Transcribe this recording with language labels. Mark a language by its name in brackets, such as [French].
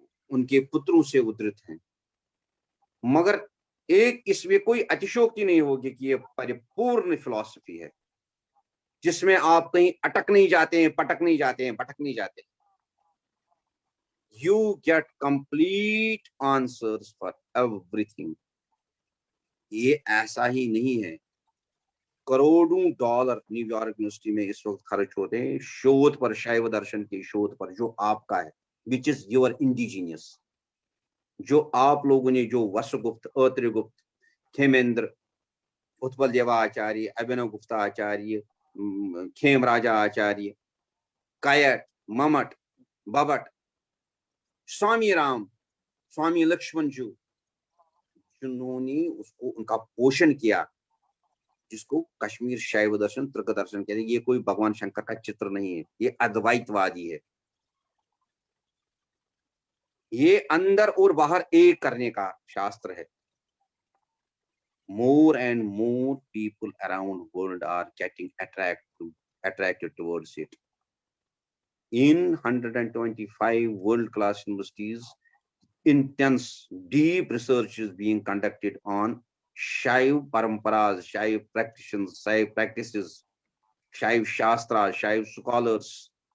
[Hindi] उनके पुत्रों से उद्धृत हैं, मगर एक इसमें कोई अतिशयोक्ति नहीं होगी कि ये परिपूर्ण फिलॉसफी है, जिसमें आप कहीं अटक नहीं जाते हैं, पटक नहीं जाते हैं, भटक नहीं जाते। [English] You get complete answers for everything. [Hindi] ये ऐसा ही नहीं है। करोड़ों डॉलर न्यूयॉर्क यूनिवर्सिटी में इस वक्त खर्च होते हैं शोध पर, शैव दर्शन के शोध पर, जो आपका है, [English] which is your indigenous, [Hindi] जो आप लोगों ने, जो वसुगुप्त, अत्रिगुप्त, खेमेंद्र, उत्पल देवाचार्य, अभिनव गुप्ताचार्य, खेम राजा आचार्य, कायट, ममट, बबट, स्वामी राम, स्वामी लक्ष्मण जी, जिन्होंने उसको, उनका पोषण किया, जिसको कश्मीर शैव दर्शन, तर्क दर्शन कहते हैं। ये कोई भगवान शंकर का चित्र नहीं है, ये अद्वैतवादी है। ये अंदर और बाहर एक करने का शास्त्र है। [English] more and more people around world are getting attracted towards it. In 125 world-class universities, intense, deep research is being conducted on Shaiv paramparas, Shaiv practices, Shaiv shastras, Shaiv scholars.